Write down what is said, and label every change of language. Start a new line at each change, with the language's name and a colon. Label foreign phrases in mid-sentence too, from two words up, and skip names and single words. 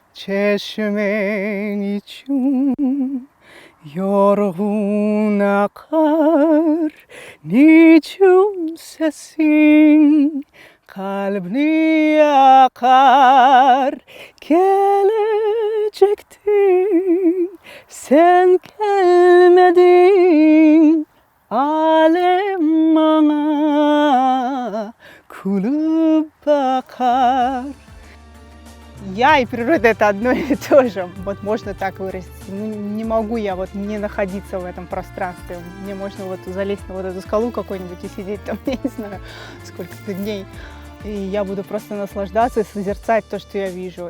Turkish: Çeşme çün yorgun akar niçin sesin kalbini yakar gelecektin sen gelmedin alem bana kulüp bakar.
Russian: Я и природа — это одно и то же. Вот можно так выразить. Ну, не могу я вот не находиться в этом пространстве. Мне можно вот залезть на вот эту скалу какую-нибудь и сидеть там, я не знаю, сколько-то дней. И я буду просто наслаждаться и созерцать то, что я вижу.